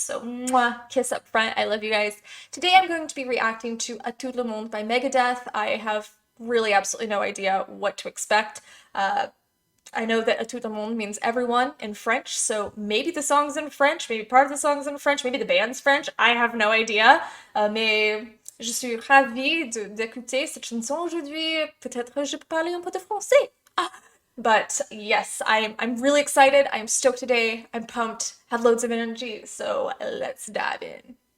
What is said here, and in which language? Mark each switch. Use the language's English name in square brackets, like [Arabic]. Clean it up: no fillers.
[English] So mwah, kiss up front. I love you guys. Today I'm going to be reacting to À Tout le Monde by Megadeth. I have really absolutely no idea what to expect. I know that À Tout le Monde means everyone in French, so maybe the song's in French, maybe part of the song's in French, maybe the band's French, I have no idea. [French] Mais je suis ravie d'écouter cette chanson aujourd'hui. Peut-être je peux parler un peu de français. [English] But yes, I'm really excited. I'm stoked today. I'm pumped, have loads of energy, so let's dive in.